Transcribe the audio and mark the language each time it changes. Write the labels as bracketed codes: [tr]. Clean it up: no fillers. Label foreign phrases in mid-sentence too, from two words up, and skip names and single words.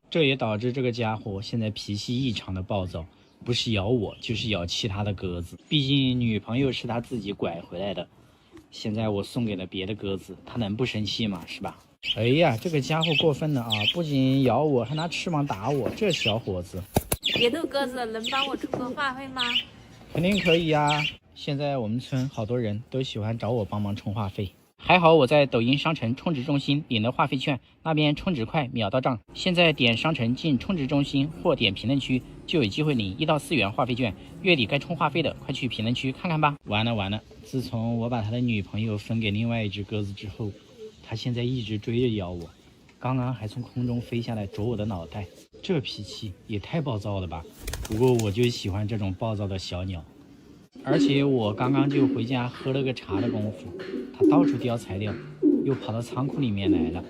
[zh] 這也導致這個家伙現在脾氣異常的暴躁，不是咬我就是咬其他的鴿子，畢竟女朋友是他自己拐回來的，現在我送給了別的鴿子，他能不生氣嗎？是吧？哎呀，這個家伙過分了啊，不僅咬我還拿翅膀打我，這小伙子。別的鴿子能幫我充個話費嗎？肯定可以呀，現在我們村好多人都喜歡找我幫忙充話費。還好我在抖音商城充值中心領了話費券，那邊充值快，秒到賬。現在點商城進充值中心或點評論區就有機會領1到4元話費券，月底該充話費的快去評論區看看吧。完了，自從我把他的女朋友分給另外一隻鴿子之後，他現在一直追着咬我，剛剛還從空中飛下來啄我的腦袋，這脾氣也太暴躁了吧。不過我就喜歡這種暴躁的小鳥。而且我剛剛就回家喝了個茶的功夫，他到處叼材料，又跑到倉庫裡面來了。